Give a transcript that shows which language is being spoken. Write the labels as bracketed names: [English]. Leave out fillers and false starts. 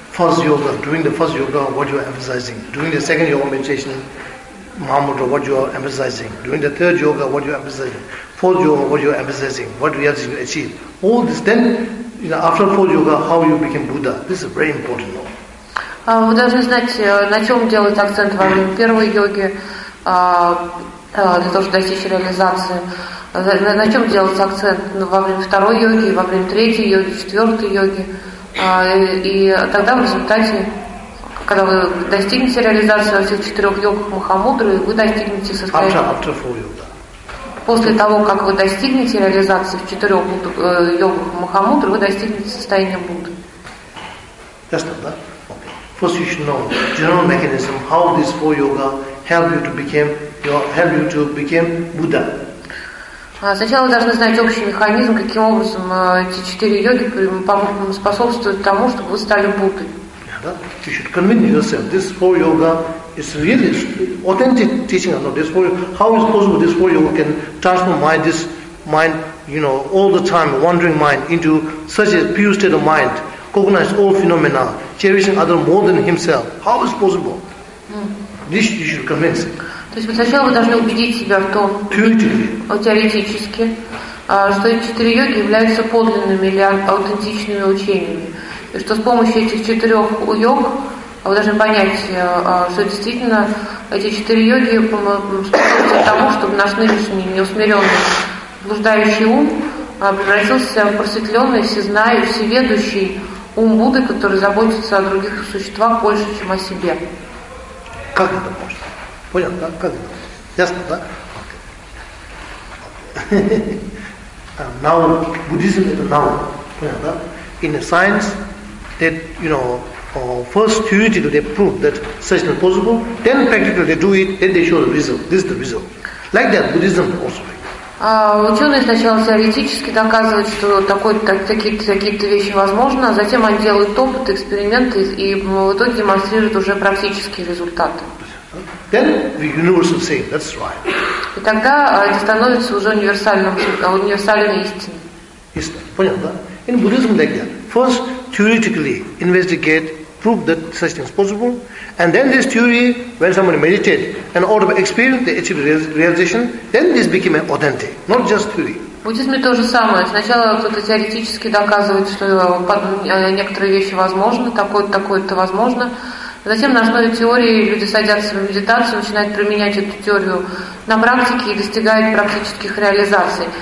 [English] First yoga, doing the first yoga, what you are emphasizing. Doing the second yoga meditation, mahamudra, what you are emphasizing. Doing the third yoga, what you are emphasizing. Fourth yoga, what you are emphasizing. What we have to achieve. All this, then, you know, after fourth yoga, how you became Buddha. This is very important. [Russian] Вы должны знать, на чем делать акцент во время первой йоги, для того, чтобы достичь реализации. На чем делать акцент во время второй йоги, во время третьей йоги, четвертой йоги. И тогда в результате, когда вы достигнете реализации во всех четырех йогах Махамудры, вы достигнете состояния... После того, как вы достигнете реализации в четырех йогах Махамудры, вы достигнете состояния Будды. Ясно, да? [English] First, you should know general mechanism how these four yoga help you to become Buddha. [Russian] Сначала должны знать общий механизм, каким образом эти четыре йоги способствуют тому, чтобы вы стали Буддой. [English] Yeah, you should convince yourself this four yoga is really authentic teaching. Or not this four, how is possible this four yoga can transform this mind, you know, all the time wandering mind into such a pure state of mind, cognize all phenomena, cherishing other more than himself. How is possible? This you should convince. [Russian] То есть сначала вы должны убедить себя в том, теоретически, что эти четыре йоги являются подлинными или аутентичными учениями. И что с помощью этих четырех йог вы должны понять, что действительно эти четыре йоги способствуют тому, чтобы наш нынешний неусмиренный блуждающий ум превратился в просветленный, всезнающий, всеведущий ум Будды, который заботится о других существах больше, чем о себе. Как это можно? Понял, да? Как это можно? Ясно, да? [English] Now, Buddhism is a noun. [Russian] Понял, да? [English] In the science, that, you know, first theoretically they prove that such is possible, then practically they do it, then they show the result. This is the result. Like that, Buddhism also. [Russian] Ученые сначала теоретически доказывают, что такие-то вещи возможны, а затем они делают опыты, эксперименты и в итоге демонстрируют уже практические результаты. [English] Then the universe will say, that's right. [Russian] И тогда это становится уже универсальной истиной. Понял, да? [English] In Buddhism like that. First, theoretically investigate, prove that such thing is possible, and then this theory, when somebody meditates, and out of experience, they achieve realization, then this became authentic, not just theory. [Russian] В буддизме то же самое. Сначала кто-то теоретически доказывает, что некоторые вещи возможны, такое-то возможно. Затем на основе теории люди садятся в медитацию, начинают применять эту теорию на практике и достигают практических реализаций.